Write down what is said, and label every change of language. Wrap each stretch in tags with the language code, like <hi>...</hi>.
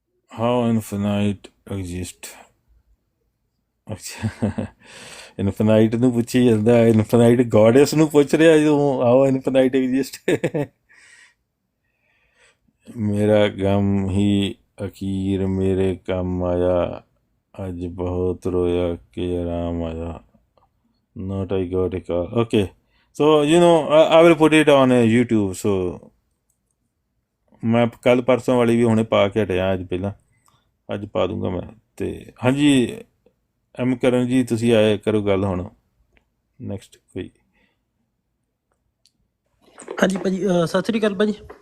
<en>How infinite exist?</en> <pa>ਅੱਛਾ, infinite ਨੂੰ ਪੁੱਛੀ ਜਾਂਦਾ, ਇਨਫਿਨਾਈਟ ਗੋਡੈਸ ਨੂੰ ਪੁੱਛ ਰਿਹਾ ਜਦੋਂ</pa> <en>How infinite exist.</en> <pa>ਮੇਰਾ ਗਮ ਹੀ ਅਖੀਰ ਮੇਰੇ ਕੰਮ ਆਇਆ, ਅੱਜ ਬਹੁਤ ਰੋਇਆ ਕਿ ਆਰਾਮ ਆਇਆ।</pa> <en>Not I got a call. Okay, so I will put it on YouTube.</en> <pa>So ਮੈਂ ਕੱਲ੍ਹ ਪਰਸੋਂ ਵਾਲੀ ਵੀ ਹੁਣੇ ਪਾ ਕੇ ਹਟਿਆ, ਅੱਜ ਪਹਿਲਾਂ, ਅੱਜ ਪਾ ਦੂੰਗਾ ਮੈਂ। ਅਤੇ ਹਾਂਜੀ ਐਮ ਕਰਨ ਜੀ, ਤੁਸੀਂ ਆਏ ਕਰੋ ਗੱਲ ਹੁਣ ਨੈਕਸਟ ਕੋਈ। ਹਾਂਜੀ ਭਾਜੀ, ਸਤਿ ਸ੍ਰੀ ਅਕਾਲ ਭਾਜੀ।</pa>